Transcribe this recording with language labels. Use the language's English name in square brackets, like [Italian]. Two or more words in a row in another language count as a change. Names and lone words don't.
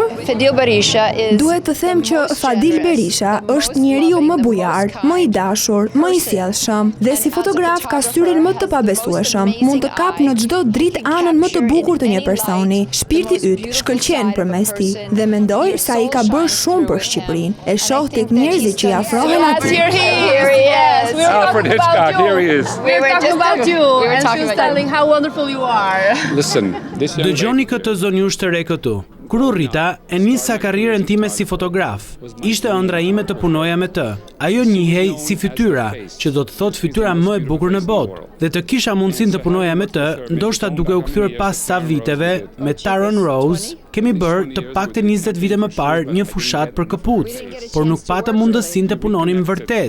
[Albanian] Duhet të them që Fadil Berisha është njeriu më bujar, më i dashur, më i sjellshëm dhe si fotograf ka syrin më të pabesueshëm. Mund të kap në çdo dritë anën më të bukur të një personi. Shpirti yt shkëlqen përmes tij dhe mendoj se ai ka bërë shumë për Shqipërinë. E shoh tek njerëzit që i afrohen atij. [English] Alfred Hitchcock, here he is. We were talking about you, and she was telling how wonderful you are. Listen, this [Albanian] Dëgjoni këtë zonjush të re këtu. Kur u rrita, e nisa karrierën time si fotograf. Ishte ëndra ime të punoja me të. Ajo njihej si fytyra, që do të thotë fytyra më e bukur në botë. Dhe të kisha mundësinë të punoja me të, ndoshta duke u kthyer pas sa viteve me Taron Rose, kemi bërë të paktën 20 vite më parë një fushat për këpucë, por nuk patëm mundësinë të punonim vërtet.